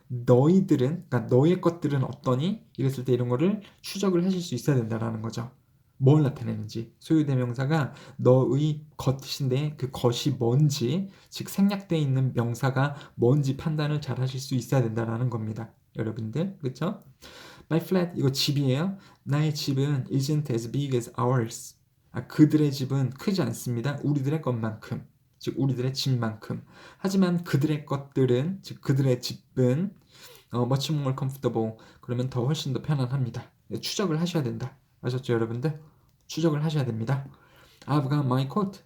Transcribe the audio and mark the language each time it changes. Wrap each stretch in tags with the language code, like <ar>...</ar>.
<ko>너희들은, 그러니까 너의 것들은 어떠니? 이랬을 때 이런 거를 추적을 하실 수 있어야 된다라는 거죠. 뭘 나타내는지. 소유대명사가 너의 것인데 그 것이 뭔지, 즉 생략되어 있는 명사가 뭔지 판단을 잘 하실 수 있어야 된다라는 겁니다. 여러분들, 그렇죠? My flat, 이거 집이에요. 나의 집은</ko> <en>isn't as big as ours.</en> <ko>그들의 집은 크지 않습니다. 우리들의 것만큼. 즉 우리들의 집만큼. 하지만 그들의 것들은 즉 그들의 집은</ko> <en>much more comfortable.</en> <ko>그러면 더 훨씬 더 편안합니다. 추적을 하셔야 된다. 아셨죠, 여러분들? 추적을 하셔야 됩니다.</ko> <en>I've got my coat.</en>